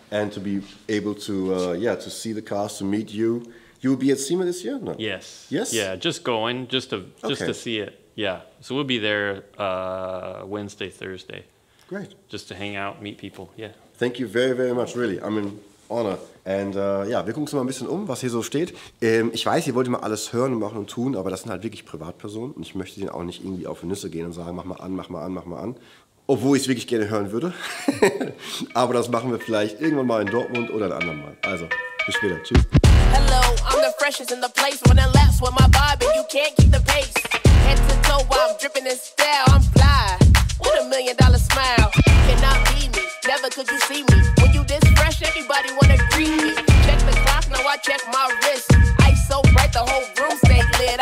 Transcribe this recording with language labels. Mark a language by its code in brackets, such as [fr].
[en] And to be able to, to see the cars, to meet you. You will be at SEMA this year? No. Yes. Yes? Yeah, just going, just to see it. Yeah. So we'll be there Wednesday, Thursday. Great. Just to hang out, meet people. Yeah. Thank you very, very much, really. I'm in honor. [de] And wir gucken uns mal ein bisschen um, was hier so steht. Ich weiß, ihr wollt immer alles hören und machen und tun, aber das sind halt wirklich Privatpersonen und ich möchte denen auch nicht irgendwie auf die Nüsse gehen und sagen, mach mal an, mach mal an, mach mal an. Obwohl ich es wirklich gerne hören würde. Aber das machen wir vielleicht irgendwann mal in Dortmund oder ein andermal. Also, bis später. Tschüss. [en] Hello, I'm the freshest in the place. When I lapse with my vibe and you can't keep the pace. Head to toe while I'm dripping in style. I'm fly with $1 million smile. Cannot be me, never could you see me. When you this fresh, everybody wanna greet me. Check the clock, now I check my wrist. Ice so bright, the whole room stay lit.